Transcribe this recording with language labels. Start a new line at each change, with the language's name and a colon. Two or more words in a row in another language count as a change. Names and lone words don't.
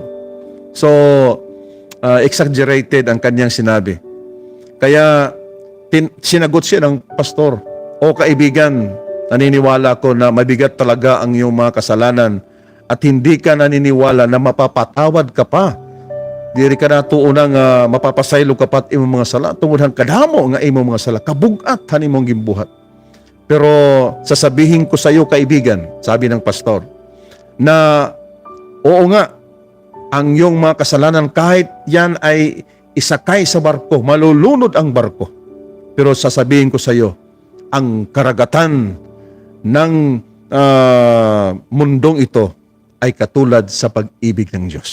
Filipino: So, exaggerated ang kanyang sinabi. Kaya, sinagot siya ng pastor, o kaibigan, naniniwala ko na mabigat talaga ang iyong mga kasalanan at hindi ka naniniwala na mapapatawad ka pa.
Waray: Diri ka na tuunang mapapasaylo ka pat imong mga sala, tungod kadamo nga imong mga sala, kabugat han imong gimbuhat.
Filipino: Pero sasabihin ko sa iyo, kaibigan, sabi ng pastor, na oo nga, ang iyong mga kasalanan kahit yan ay isakay sa barko, malulunod ang barko. Pero sasabihin ko sa iyo, ang karagatan ng mundong ito ay katulad sa pag-ibig ng Diyos.